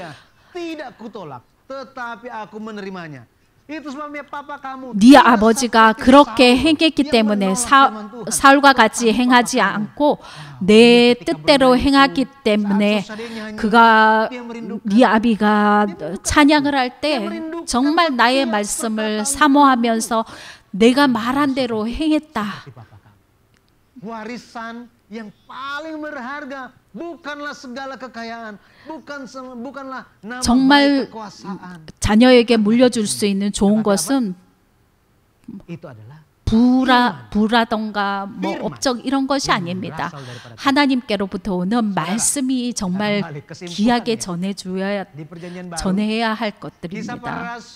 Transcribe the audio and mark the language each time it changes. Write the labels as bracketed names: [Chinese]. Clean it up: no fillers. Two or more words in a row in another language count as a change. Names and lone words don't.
[Korean] 네 아버지가 그렇게 행했기 때문에 사울과 같이 행하지 않고 내 뜻대로 행하기 때문에 네 아비가 찬양을 할 때 정말 나의 말씀을 사모하면서 내가 말한 대로 행했다. [Indonesian] yang paling berharga bukanlah segala kekayaan, bukanlah nama [Korean] 정말 자녀에게 물려줄 수 있는 좋은 것은 부라던가 뭐 업적 이런 것이 아닙니다. 하나님께로부터 오는 말씀이 정말 귀하게 전해야 할 것들입니다.